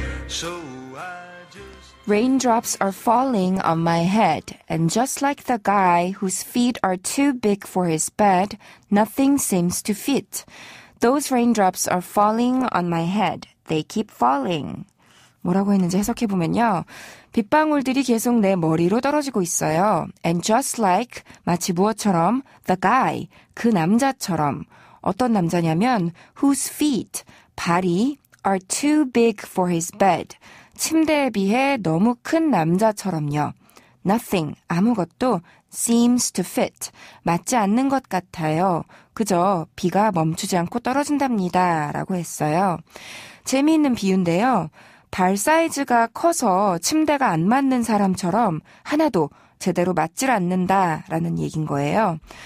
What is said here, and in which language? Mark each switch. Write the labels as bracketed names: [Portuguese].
[English] So I just Raindrops are falling on my head, and just like the guy whose feet are too big for his bed, nothing seems to fit. Those raindrops are falling on my head. They keep falling. [Korean] 뭐라고 했는지 해석해보면요. 빗방울들이 계속 내 머리로 떨어지고 있어요. [English] And just like, [Korean] 마치 무엇처럼, [English] the guy, [Korean] 그 남자처럼. 어떤 남자냐면, [English] whose feet, [Korean] 발이 [English] are too big for his bed. [Korean] 침대에 비해 너무 큰 남자처럼요. [English] Nothing, [Korean] 아무것도 [English] seems to fit, [Korean] 맞지 않는 것 같아요. 그저 비가 멈추지 않고 떨어진답니다. 라고 했어요. 재미있는 비유인데요. 발 사이즈가 커서 침대가 안 맞는 사람처럼 하나도 제대로 맞질 않는다라는 얘기인 거예요.